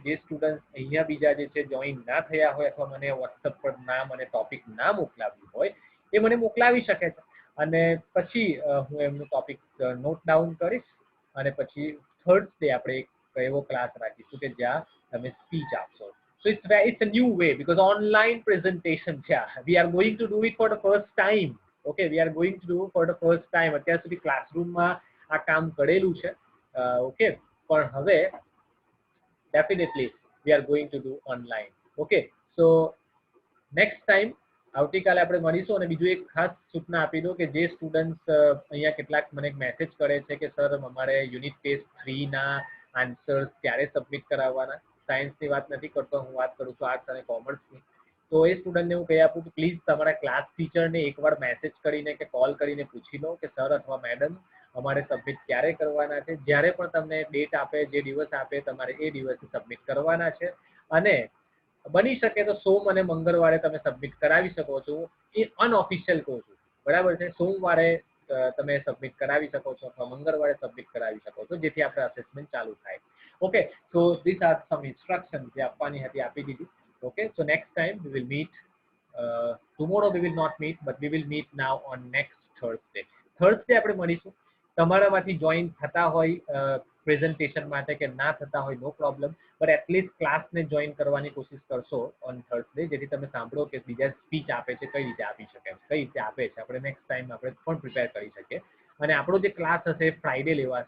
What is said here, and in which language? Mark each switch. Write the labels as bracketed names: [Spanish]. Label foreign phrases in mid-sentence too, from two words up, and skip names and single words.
[Gujarati] જે સ્ટુડન્ટ અહીંયા બીજા જે છે જોઈન ના થયા હોય અથવા મને વોટ્સઅપ પર નામ અને ટોપિક ના મોકલાવ્યું હોય એ મને મોકલાવી શકે છે અને પછી હું એમનું ટોપિક [English] note down [Gujarati] કરીશ અને પછી થર્સડે આપણે એક એવો ક્લાસ રાખીશું કે જ્યાં તમે સ્પીચ આપશો. [English] So it's a new way because online presentation, yeah, we are going to do it for the first time. Okay, we are going to do it for the first time. [Gujarati] અત્યાર સુધી ક્લાસરૂમમાં આ કામ કરેલું છે. Okay, પણ હવે [English] definitely we are going to do online. Okay, so next time [Gujarati] આવતીકાલે આપણે મળીશું. અને બીજું એક ખાસ સૂચના આપી દો કે જે સ્ટુડન્ટ્સ અહીંયા કેટલાક મને મેસેજ કરે છે કે સર અમારે [English] unit test 3 [Gujarati] ના આન્સર્સ ક્યારે સબમિટ કરાવવાના. સાયન્સની વાત નથી કરતો, હું વાત કરું છું આર્ટ્સ અને કોમર્સની. તો એ સ્ટુડન્ટને હું કહી આપું કે પ્લીઝ તમારા ક્લાસ ટીચરને એકવાર મેસેજ કરીને કે કોલ કરીને પૂછી લો કે સર અથવા મેડમ અમારે સબમિટ ક્યારે કરવાના છે. જ્યારે પણ તમને ડેટ આપે, જે દિવસ આપે, તમારે એ દિવસે સબમિટ કરવાના છે. અને બની શકે તો સોમ અને મંગળવારે તમે સબમિટ કરાવી શકો છો. એ અનઓફિશિયલ કહું છું, બરાબર છે. સોમવારે તમે સબમિટ કરાવી શકો છો અથવા મંગળવારે સબમિટ કરાવી શકો છો, જેથી આપણે અસેસમેન્ટ ચાલુ થાય. [English] Okay, so these are some instructions [Gujarati] જે આપવાની હતી આપી દીધી. [English] Okay, so next time we will meet. Tomorrow we will not meet, but we will meet now on next Thursday. [Gujarati] Thursday આપણે મળીશું. તમારામાંથી જોઈન થતા હોય પ્રેઝન્ટેશન માટે કે ના થતા હોય [English] no problem, but atleast [Gujarati] ક્લાસને જોઈન કરવાની કોશિશ કરશો [English] on Thursday, [Gujarati] જેથી તમે સાંભળો કે બીજા સ્પીચ આપે છે કઈ રીતે આપી શકે, કઈ રીતે આપે છે. આપણે [English] next time [Gujarati] આપણે પણ પ્રિપેર કરી શકીએ. અને આપણો જે ક્લાસ હશે ફ્રાઈડે લેવાશે.